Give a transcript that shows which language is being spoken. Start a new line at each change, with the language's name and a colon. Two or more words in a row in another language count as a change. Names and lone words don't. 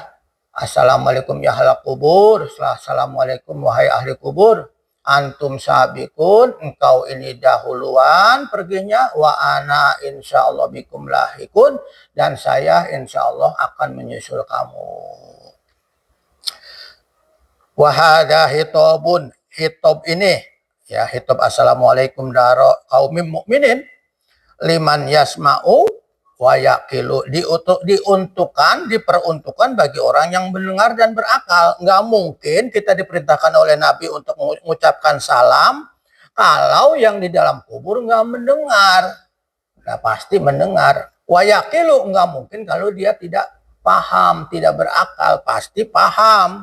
Arabic: السلام عليكم يا أهل القبور,
Indonesian: assalamualaikum wahai ahli kubur,
Arabic: أنتم سابقون,
Indonesian: engkau ini dahuluan perginya,
Arabic: وأنا إن شاء الله بكم لاحقون,
Indonesian: dan saya insyaallah akan menyusul kamu.
Arabic: وهذا خطاب خطاب
Indonesian: ini, ya,
Arabic: خطاب السلام عليكم دار قوم مؤمنين لمن يسمع ويعقل,
Indonesian: diperuntukkan bagi orang yang mendengar dan berakal. Nggak mungkin kita diperintahkan oleh Nabi untuk mengucapkan salam kalau yang di dalam kubur nggak mendengar. Nah, pasti mendengar.
Arabic: ويعقل,
Indonesian: nggak mungkin kalau dia tidak paham, tidak berakal, pasti paham.